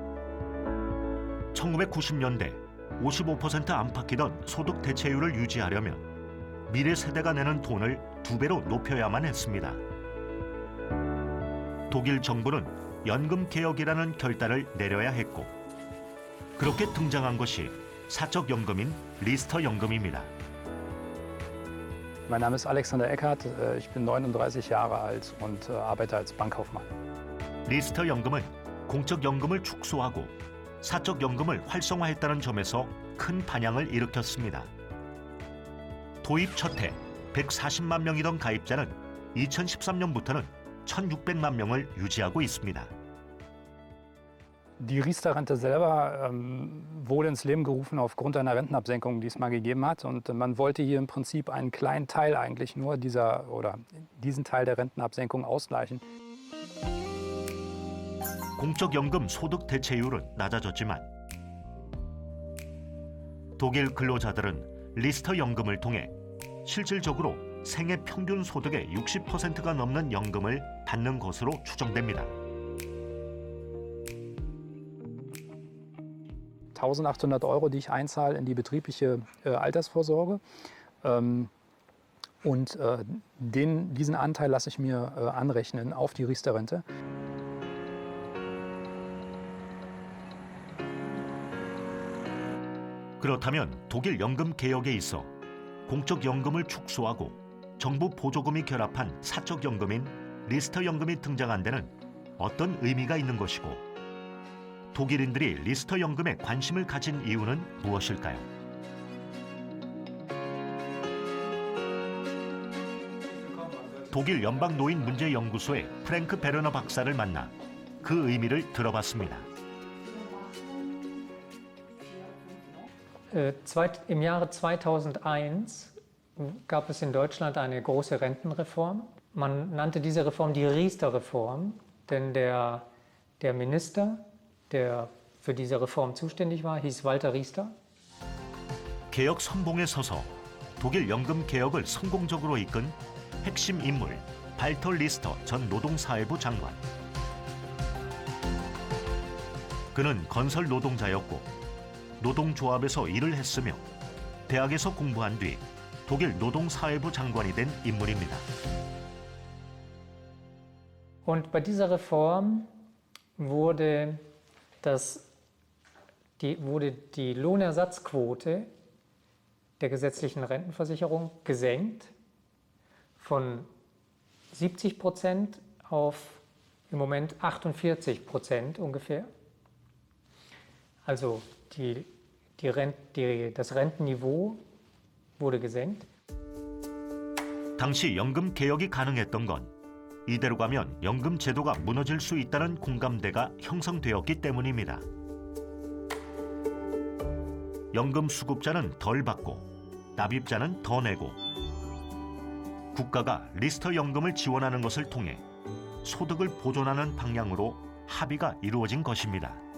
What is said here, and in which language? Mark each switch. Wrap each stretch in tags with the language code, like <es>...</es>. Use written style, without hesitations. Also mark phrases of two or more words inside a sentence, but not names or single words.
<ko>1990년대 55% 안팎이던 소득 대체율을 유지하려면 미래 세대가 내는 돈을 2배로 높여야만 했습니다. 독일 정부는 연금 개혁이라는 결단을 내려야 했고 그렇게 등장한 것이 사적 연금인 리스터 연금입니다.</ko> <de>Mein Name ist Alexander Eckhardt, ich bin 39 Jahre alt und arbeite als Bankkaufmann.</de> <ko>리스터 연금은 공적 연금을 축소하고 사적 연금을 활성화했다는 점에서 큰 반향을 일으켰습니다. 도입 첫 해 140만 명이던 가입자는 2013년부터는 1,600만 명을 유지하고 있습니다.</ko> <de>Die Riester-Rente selber wurde ins Leben gerufen aufgrund einer Rentenabsenkung, die es mal gegeben hat. Und man wollte hier im Prinzip einen kleinen Teil eigentlich nur diesen Teil der Rentenabsenkung ausgleichen.</de> <ko>공적 연금 소득 대체율은 낮아졌지만 독일 근로자들은 리스터 연금을 통해 실질적으로 생애 평균 소득의 60%가 넘는 연금을 받는 것으로 추정됩니다.</ko> <de>1.800 €, die ich einzahle in die betriebliche Altersvorsorge. Und diesen Anteil lasse ich mir anrechnen auf die Riester-Rente.</de> <ko>그렇다면 독일 연금 개혁에 있어 공적 연금을 축소하고 정부 보조금이 결합한 사적 연금인 리스터 연금이 등장한 데는 어떤 의미가 있는 것이고 독일인들이 리스터 연금에 관심을 가진 이유는 무엇일까요? 독일 연방노인문제연구소의 프랭크 베르너 박사를 만나 그 의미를 들어봤습니다.</ko> <de>Im Jahre 2001 gab es in Deutschland eine große Rentenreform. Man nannte diese Reform die Riester-Reform, denn der Minister, der für diese Reform zuständig war, hieß Walter Riester.</de> <ko>개혁 선봉에 서서 독일 연금 개혁을 성공적으로 이끈 핵심 인물 발터 리스터 전 노동사회부 장관. 그는 건설 노동자였고 노동조합에서 일을 했으며 대학에서 공부한 뒤 독일 노동사회부 장관이 된 인물입니다.</ko> <de>Und bei dieser Reform wurde die Lohnersatzquote der gesetzlichen Rentenversicherung gesenkt von 70% auf im Moment 48% ungefähr. Also das Rentenniveau wurde gesenkt.</de> <ko>당시 연금 개혁이 가능했던 건 이대로 가면 연금 제도가 무너질 수 있다는 공감대가 형성되었기 때문입니다. 연금 수급자는 덜 받고 납입자는 더 내고 국가가 리스터 연금을 지원하는 것을 통해 소득을 보존하는 방향으로 합의가 이루어진 것입니다.</ko>